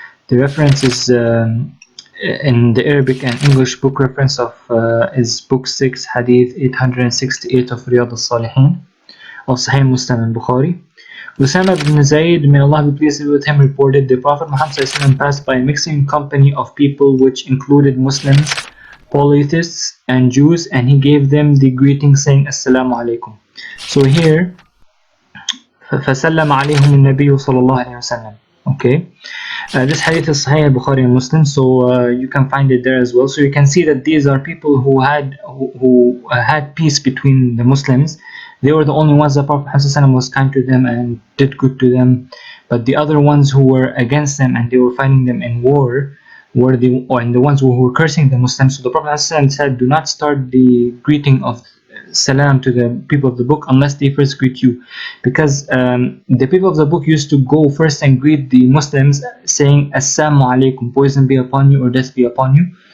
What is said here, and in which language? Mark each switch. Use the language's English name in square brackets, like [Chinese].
[English] The reference is in the Arabic and English book reference of is book 6, hadith 868 of Riyadh al-Salihin of Sahih Muslim and Bukhari. Usama ibn Zayd, may Allah be pleased with him, reported the Prophet Muhammad passed by a mixing company of people which included Muslims, polytheists, and Jews, and he gave them the greeting saying Assalamu alaikum. So here, [Arabic] فَسَلَّمَ عَلَيْهُمُ النَّبِيُّ صَلَى اللَّهُ عَلَيْهِ وسلم. [English] Okay, this hadith is Sahih Bukhari and Muslim, so you can find it there as well. So you can see that these are people who had peace between the Muslims. They were the only ones that Prophet ﷺ was kind to them and did good to them. but the other ones who were against them and they were fighting them in war were the ones who were cursing the Muslims. So the Prophet said, do not start the greeting of salam to the people of the book unless they first greet you, because the people of the book used to go first and greet the Muslims saying assalamu alaikum, poison be upon you or death be upon you.